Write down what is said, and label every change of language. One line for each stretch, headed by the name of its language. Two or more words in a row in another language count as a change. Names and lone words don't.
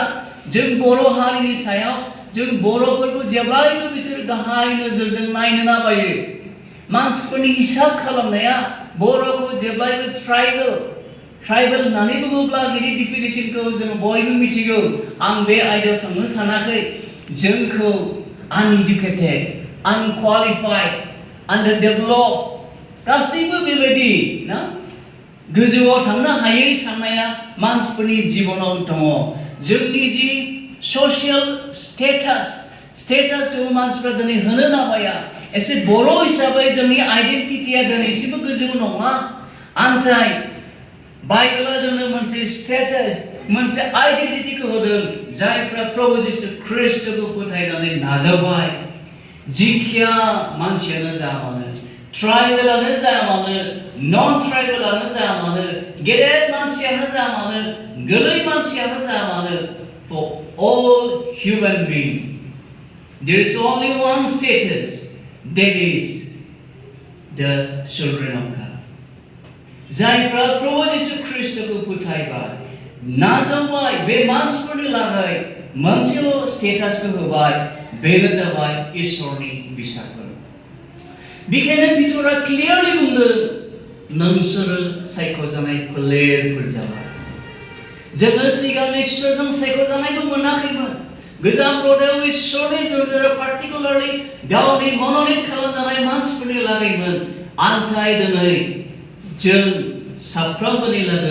Bodo: जों बर' हारिनि सायाव जों बर'फोरखौ जेब्लायबो बिसोर गाहाय नोजोरजों नायनो नाबायो मानसिफोरनि हिसाब खालामनाया बर'खौ जेब्लायबो ट्राइबेल होननानै बुङोब्ला बिनि डिफिनिशनखौ जों बयबो मिथिगौ आं बे आयदायाव थांनो सानाखै जोंखौ
English: uneducated, unqualified, underdeveloped
Bodo: गासैबो बेबायदि ना गोजौआव थांनो हायै साननाया मानसिफोरनि जिबनाव दङ जोंनि जि ससियेल स्टेटासखौ मानसिफ्रा दिनै होनो नाबाया एसे बर' हिसाबै जोंनि आइडेन्टिटिया दिनै एसेबो गोजौ नङा आन्थाय बाइबेला जोंनो मोनसे स्टेटास मोनसे आइडेन्टिटिखौ होदों जायफ्रा प्रभु जिसु ख्रीष्टखौ फोथायनानै नाजावबाय जिखिया मानसियानो जा मानो ट्राइबेलानो जा मानो नन ट्राइबेलानो जा मानो गेदेर मानसियानो जा मानो गोरलै मानसियानो जा मानो
English: for all human beings there is only one status that is the children of God
Bodo: जायफ्रा प्रभु जिसु ख्रीष्टखौ फोथायबाय नाजावबाय बे मानसिफोरनि लागै मोनसेल' स्टेटासखौ होबाय बेनो जाबाय इसोरनि फिसाफोर बेखायनो पितरा क्लियारलि बुंदों नोंसोरो सायख'जानाय फोलेरफोर जाबाय जोङो सिगां इसोरजों सायख'जानायखौ मोनाखैमोन गोजाम रदायाव इसोरनि नोजोरा पार्टिकुलारलि गावनि मन'नित खालामजानाय मानसिफोरनि लागैमोन आन्थाय दिनै जों साफ्रोमबोनि लागै